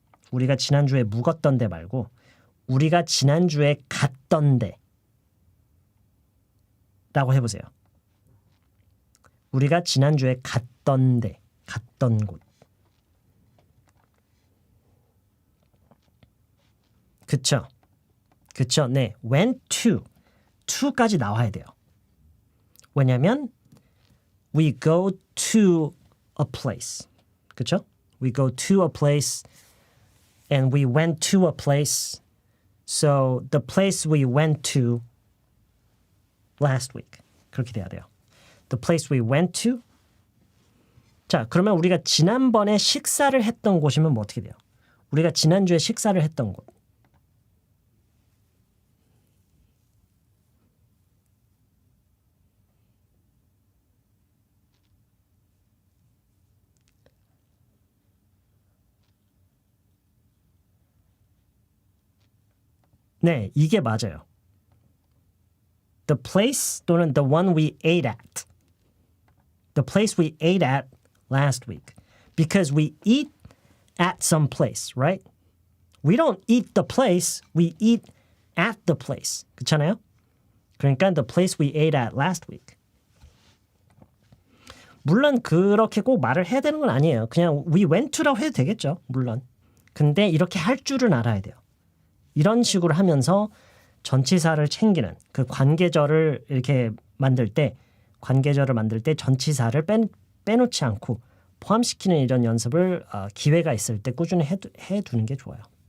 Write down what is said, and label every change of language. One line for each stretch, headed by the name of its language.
Korean: 우리가 지난주에 묵었던 데 말고 우리가 지난주에 갔던 데 라고 해보세요. 우리가 지난주에 갔던 데, 갔던 곳. 그쵸? 네. went to까지 나와야 돼요.
English: 왜냐면 we go to a place.
Korean: 그쵸?
English: We go to a place and we went to a place. So the place we went to last week.
Korean: 그렇게 돼야 돼요.
English: The place we went to.
Korean: 자, 그러면 우리가 지난번에 식사를 했던 곳이면 뭐 어떻게 돼요? 우리가 지난주에 식사를 했던 곳. 네, 이게 맞아요.
English: The place 또는 the one we ate at. The place we ate at last week. Because we eat at some place, right? We don't eat the place, we eat at the place.
Korean: 그렇잖아요?
English: 그러니까 the place we ate at last week.
Korean: 물론 그렇게 꼭 말을 해야 되는 건 아니에요. 그냥
English: we went to
Korean: 라고 해도 되겠죠. 물론. 근데 이렇게 할 줄은 알아야 돼요. 이런 식으로 하면서 전치사를 챙기는 그 관계절을 이렇게 만들 때 전치사를 빼놓지 않고 포함시키는 이런 연습을 기회가 있을 때 꾸준히 해두는 게 좋아요.